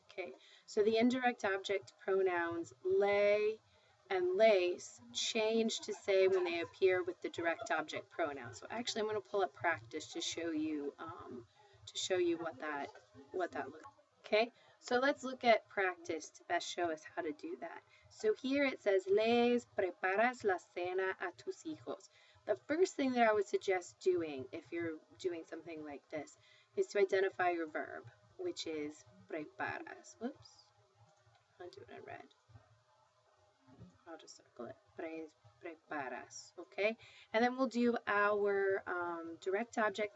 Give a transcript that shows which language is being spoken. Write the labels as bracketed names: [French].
[English] Okay, so the indirect object pronouns lay and lace change to say when they appear with the direct object pronoun. So actually I'm going to pull up practice to show you what that looks like. Okay, so let's look at practice to best show us how to do that. So here it says [Spanish] les preparas la cena a tus hijos. [English] The first thing that I would suggest doing if you're doing something like this is to identify your verb, which is preparas. Whoops, I'll do it in red. I'll just circle it. Preparas, okay? And then we'll do our direct object.